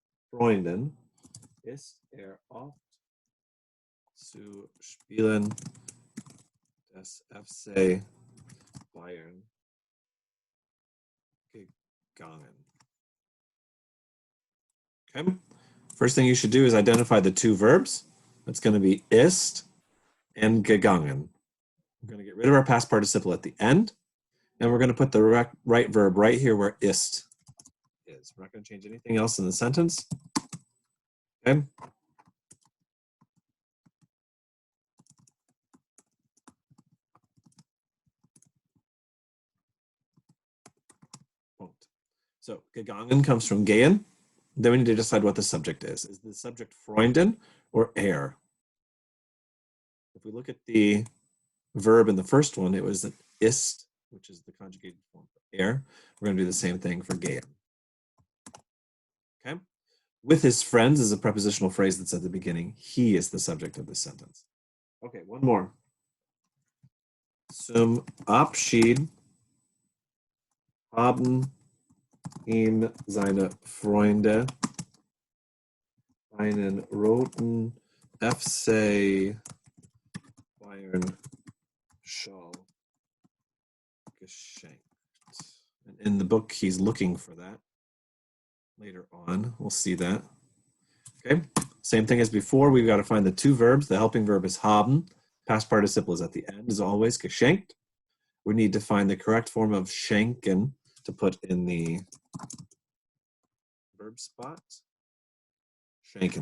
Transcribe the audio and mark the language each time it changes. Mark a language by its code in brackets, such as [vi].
[de] Freunden ist oft zu Spielen des FC Bayern gegangen. [en] Okay. First thing you should do is identify the two verbs. That's going to be ist and gegangen. We're going to get rid of our past participle at the end, and we're going to put the right verb right here where ist is. We're not going to change anything else in the sentence. Okay. So gegangen comes from gehen. Then we need to decide what the subject is. Is the subject Freunden or If we look at the verb in the first one, it was an ist, which is the conjugated form for We're going to do the same thing for gehen. Okay. With his friends is a prepositional phrase that's at the beginning. He is the subject of this sentence. Okay, one more. [de] Zum Abschied haben ihm seine Freunde einen roten FC Bayern Schal geschenkt. [en] And in the book, he's looking for that. Later on, we'll see that. Okay, same thing as before. We've got to find the two verbs. The helping verb is haben. Past participle is at the end, as always, geschenkt. We need to find the correct form of schenken to put in the verb spot. Schenken.